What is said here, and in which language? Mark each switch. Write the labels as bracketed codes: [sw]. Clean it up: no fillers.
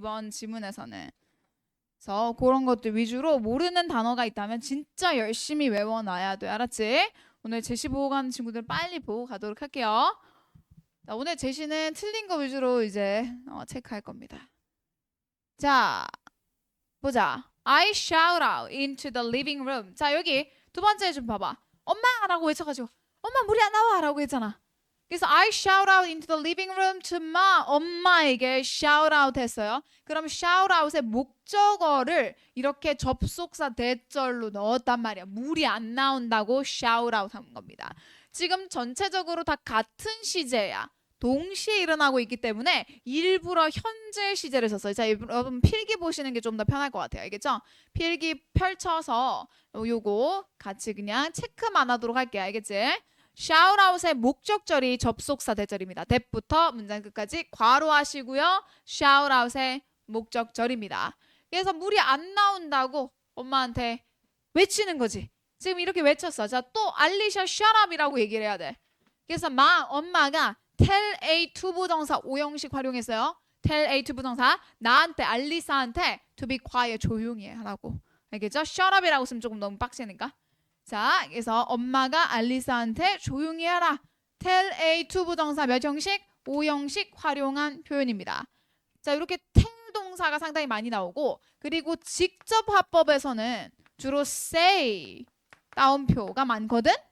[ko] 이번 지문에서는. 그래서 그런 것들 위주로 모르는 단어가 있다면 진짜 열심히 외워놔야 돼. 알았지? 오늘 제시 보고 가는 친구들 빨리 보고 가도록 할게요. 자, 오늘 제시는 틀린 거 위주로 이제 체크할 겁니다. 자, 보자. [en] I shout out into the living room. [ko] 자, 여기 두 번째 좀 봐봐. 엄마라고 외쳐가지고 엄마 물이 안 나와 라고 했잖아. 그래서 I shout out into the living room to ma. 엄마에게 shout out 했어요. 그럼 shout out의 목적어를 이렇게 접속사 대절로 넣었단 말이야. 물이 안 나온다고 shout out 한 겁니다. 지금 전체적으로 다 같은 시제야. 동시에 일어나고 있기 때문에 일부러 현재 시제를 썼어요. 자, 여러분 필기 보시는 게 좀 더 편할 것 같아요. 알겠죠? 필기 펼쳐서 요거 같이 그냥 체크만 하도록 할게요. 알겠지? shout out의 목적절이 접속사 대절입니다. that부터 문장 끝까지 괄호하시고요. shout out의 목적절입니다. 그래서 물이 안 나온다고 엄마한테 외치는 거지. 지금 이렇게 외쳤어. 자, 또 알리샤 shut up 이라고 얘기를 해야 돼. 그래서 엄마가 tell A to 부정사 오형식 활용했어요. tell A to 부정사 나한테 알리사한테 to be quiet 조용히 하라고. 알겠죠? shut up이라고 쓰면 조금 너무 빡세니까. 자, 그래서 엄마가 알리사한테 조용히 하라. tell A to 부정사 몇 형식? 오형식 활용한 표현입니다. 자, 이렇게 tell 동사가 상당히 많이 나오고 그리고 직접 화법에서는 주로 say 따옴표가 많거든.